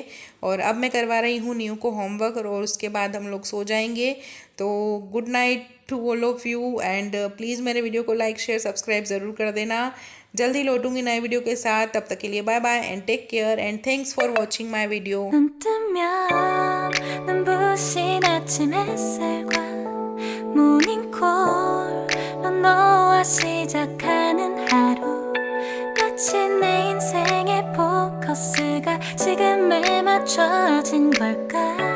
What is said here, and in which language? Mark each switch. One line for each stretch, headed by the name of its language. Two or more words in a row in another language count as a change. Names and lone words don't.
Hindi: और अब मैं करवा रही हूँ न्यू को होमवर्क, और उसके बाद हम लोग सो जाएंगे।
English: तो good night to all of you, and please
Hindi: मेरे वीडियो को
English: like share subscribe
Hindi: ज़रूर कर देना। जल्दी लौटूंगी नए वीडियो के साथ, तब तक के लिए
English: bye bye and take care, and thanks for watching my video.
Korean: 눈 뜨면 눈부신 아침 햇살과 모닝콜로 너와 시작하는 하루, 마치 내 인생의 포커스가 지금에 맞춰진 걸까.